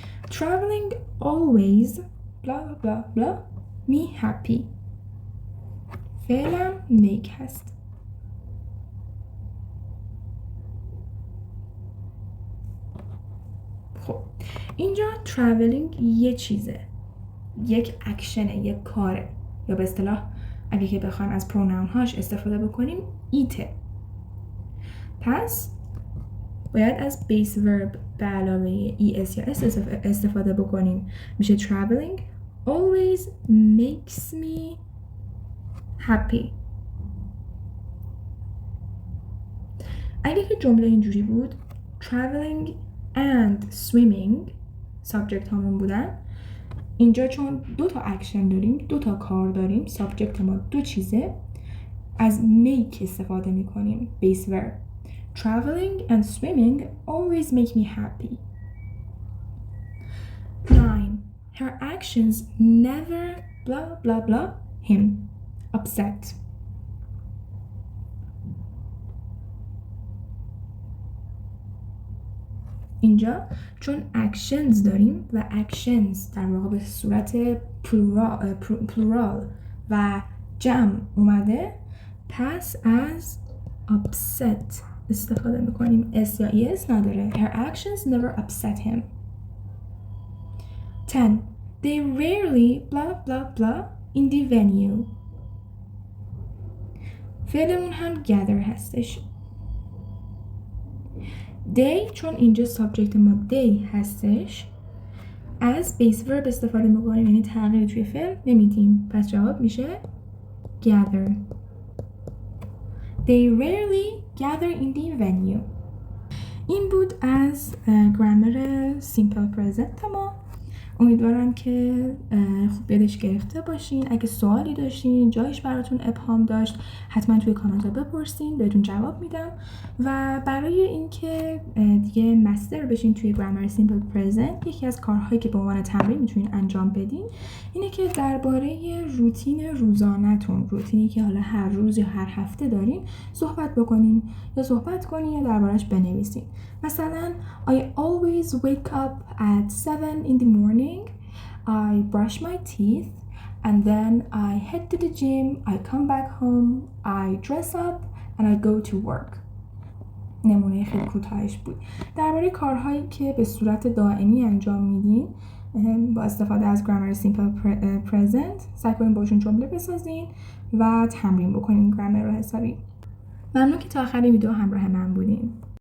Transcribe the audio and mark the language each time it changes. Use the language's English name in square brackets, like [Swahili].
[English] Traveling always blah blah blah me happy. [Persian] فعلم make هست. خب اینجا traveling یه چیزه، یک اکشنه، یک کاره، یا به اصطلاح اگه که بخوایم از پروناون هاش استفاده بکنیم ایته. پس باید از بیس ورب به علاوه es یا s استفاده بکنیم. [English] میشه traveling always makes me happy. [Persian] اگه که جمله اینجوری بود traveling and swimming subject همون بودن، اینجا چون 2 تا اکشن داریم، 2 تا کار داریم، سابجکت ما 2 چیزه، از make استفاده میکنیم base verb. [English] Traveling and swimming always make me happy. 9. Her actions never blah blah blah him upset. [Persian] اینجا چون actions داریم و actions در واقع به صورت plural و جمع اومده، پس از upset استفاده میکنیم. s یا es نداره. [English] Her actions never upset him. 10. They rarely blah blah blah in the venue. [Persian] فعلمون هم gather هستش. they چون اینجا سابجکت ما they هستش، از بیس ورب استفاده میکنیم، یعنی تغییر توی فعل نمیدیم، پس جواب میشه gather. [English] They rarely gather in the venue. [Persian] این بود از گرامر سیمپل پرزنت ما. امیدوارم که خوب یادش گرفته باشین. اگه سوالی داشتین، جایش براتون ابهام داشت، حتما توی کامنت ها بپرسین، بهتون جواب میدم. و برای اینکه دیگه مستر بشین توی گرامر سیمپل پرزنت، یکی از کارهایی که به عنوان تمرین میتونین انجام بدین اینه که درباره روتین روزانه‌تون، روتینی که حالا هر روز یا هر هفته دارین، صحبت بکنین یا صحبت کنین یا دربارش بنویسین. [English] مثلا I always wake up at 7 in the morning. I brush my teeth and then I head to the gym. I come back home. I dress up and I go to work. [Persian] نمونه خیلی کوتاهش بود. درباره کارهایی که به صورت دائمی انجام میدین با استفاده از گرامر سیمپل پرزنت، سعی کنین باشون جمله بسازین و تمرین بکنین گرامر رو حسابی. ممنون که تا آخر ویدیو همراه من بودین.